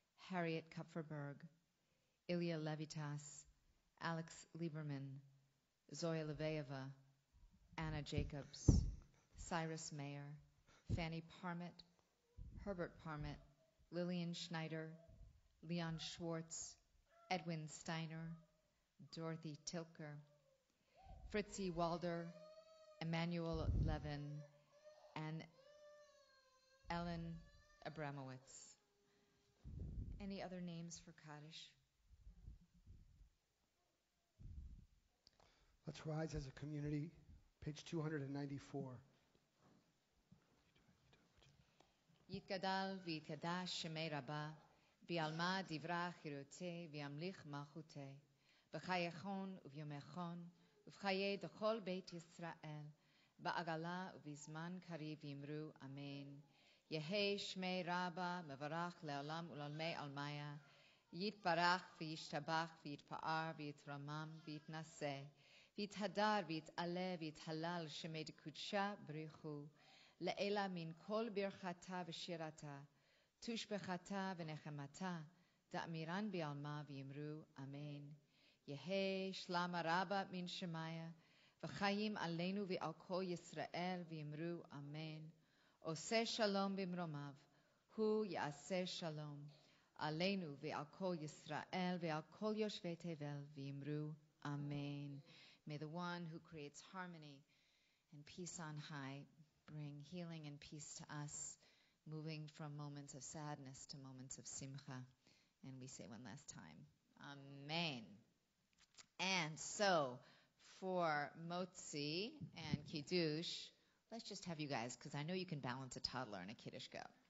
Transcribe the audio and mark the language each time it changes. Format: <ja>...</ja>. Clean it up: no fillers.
<en>Harriet Kupferberg, Ilya Levitas, Alex Lieberman, Zoya Leveeva, Anna Jacobs, Cyrus Mayer, Fanny Parmit, Herbert Parmit, Lillian Schneider, Leon Schwartz, Edwin Steiner, Dorothy Tilker, Fritzi Walder, Emmanuel Levin, and Ellen Abramowitz. Any other names for Kaddish? Let's rise as a community. Page 294.</en> <arc>יתגדל ויתקדש שמי רבה, בעלמא דברה חירותי וימליך מלכותי, בחייכון וביומכון, ובחיי דכל בית ישראל, בעגלה ובזמן קריב יאמרו אמן. יהי שמי רבה מברך לעולם ולעולמי עלמיה, יתברך וישתבח ויתפאר ויתרומם ויתנשא, ויתהדר ויתעלה ויתהלל שמי דקודשה בריחו, לעילה מן כל ברכתה ושירתה, תושבחתה ונחמתה, דאמירן בעלמה ויאמרו אמן. יהי שלמה רבה מן שמיה, וחיים עלינו ועל כל ישראל ויאמרו אמן.</arc> <he>עושה שלום במרומיו, הוא יעשה שלום, עלינו ועל כל ישראל ועל כל יושבי תבל ויאמרו אמן.</he> <en>May the one who creates harmony and peace on high bring healing and peace to us, moving from moments of sadness to moments of simcha. And we say one last time, Amen. And so, for Motzi and Kiddush, let's just have you guys, because I know you can balance a toddler and a Kiddush go.</en>